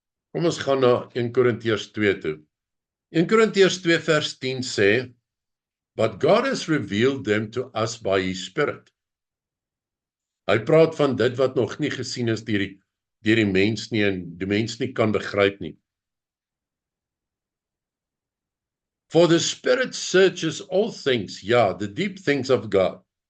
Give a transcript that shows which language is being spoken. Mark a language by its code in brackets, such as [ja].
[af] Kom ons gaan na 1 Korintiërs 2 toe. 1 Korintiërs 2 vers 10 sê, [en] But God has revealed them to us by His Spirit. [af] Hy praat van dit wat nog nie gesien is deur die mens nie, en die mens nie kan begryp nie. [en] For the Spirit searches all things, the deep things of God.